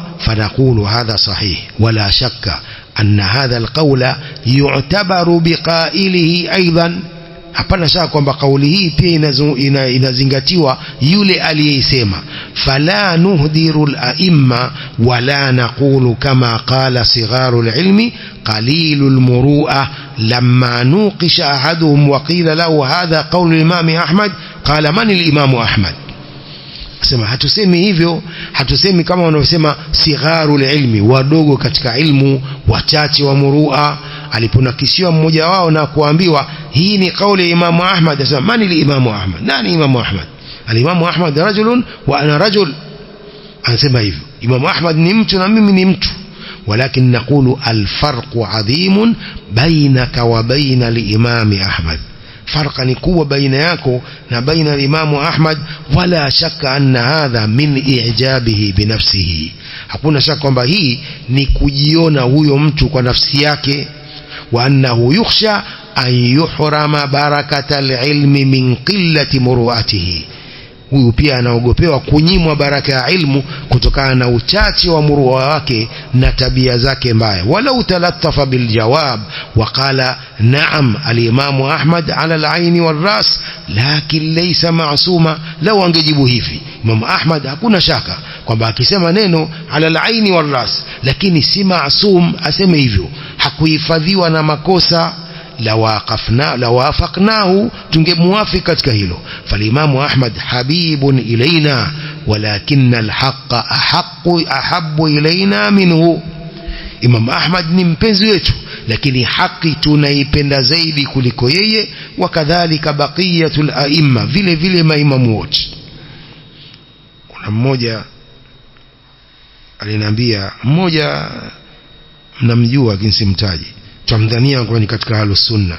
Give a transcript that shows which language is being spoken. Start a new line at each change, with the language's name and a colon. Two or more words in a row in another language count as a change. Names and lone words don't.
Arabic: فنقول هذا صحيح ولا شك أن هذا القول يعتبر بقائله أيضا.
Swahili: hapana shaka kwamba kauli hii pia inazingatiwa yule aliyesema.
Arabic: فلا نهدر الأئمة ولا نقول كما قال صغار العلم قليلو المروءة لما نوقش أحدهم وقيل له هذا قول الإمام أحمد قال من الإمام أحمد qala man al-imam Ahmad.
Swahili: sema hatusemi hivyo, hatusemi kama wanaosema
Arabic: صغار العلم,
Swahili: wadogo katika ilmu, wachache wa murua. aliponakishiwa mmoja wao na kuambiwa hii ni kauli ya Imam Ahmad, asema
Arabic: من الإمام أحمد,
Swahili: nani Imam Ahmad?
Arabic: الإمام أحمد رجل وأنا رجل.
Swahili: anasema hivyo Imam Ahmad ni mtu na mimi ni mtu.
Arabic: ولكن نقول الفرق عظيم بينك وبين الإمام أحمد,
Swahili: farqa ni kubwa baina yako na baina al-imam Ahmad.
Arabic: ولا شك أن هذا من إعجابه بنفسه,
Swahili: hakuna shaka kwamba hii ni kujiona huyo mtu kwa nafsi yake.
Arabic: وأنه يخشى أن يحرم بركة العلم من قلة مروءته,
Swahili: huyu pia anaogopewa kunyimwa baraka ya ilmu kutokana na uchache wa murua wake na tabia zake mbaya.
Arabic: ولو تلطف بالجواب وقال نعم الإمام أحمد على العين والرأس لكن ليس معصوما,
Swahili: lau angejibu hivi Imam Ahmad hakuna shaka kwamba akisema neno
Arabic: على العين والرأس
Swahili: lakini si ma'sum, aseme hivyo, hakuhifadhiwa na makosa,
Arabic: لوافقناه,
Swahili: tungemuafiki katika hilo.
Arabic: فالإمام أحمد حبيب إلينا ولكن الحق أحب إلينا منه,
Swahili: Imam Ahmad ni mpenzi wetu lakini haki tunaipenda zaidi kuliko yeye.
Arabic: وكذلك بقية الأئمة,
Swahili: vile vile maimamu wote. kuna mmoja aliniambia, mmoja mnamjua lakini simtaji, tumdhania kwamba ni katika
Arabic: أهل السنة.